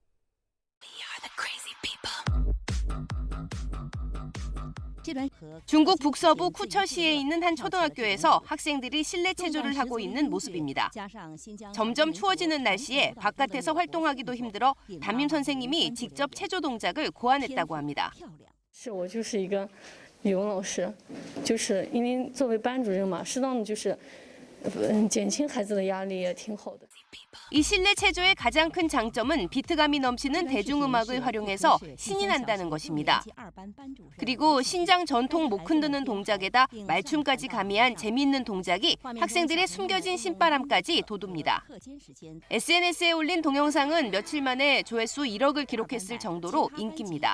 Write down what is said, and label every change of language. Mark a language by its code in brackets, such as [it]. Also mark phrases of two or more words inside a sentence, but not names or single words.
[ko] 중국 북서부 쿠처시에 있는 한 초등학교에서 학생들이 실내 체조를 하고 있는 모습입니다. 점점 추워지는 날씨에 바깥에서 활동하기도 힘들어 담임 선생님이 직접 체조 동작을 고안했다고 합니다. [zh] 语文老师，就是因为作为班主任嘛，适当的就是减轻孩子的压力也挺好的。 [ko] 이 실내 체조의 가장 큰 장점은 비트감이 넘치는 대중음악을 활용해서 신이 난다는 것입니다. 그리고 신장 전통 목 흔드는 동작에다 말춤까지 가미한 재미있는 동작이 학생들의 숨겨진 신바람까지 돋웁니다. SNS에 올린 동영상은 며칠 만에 조회수 1억을 기록했을 정도로 인기입니다.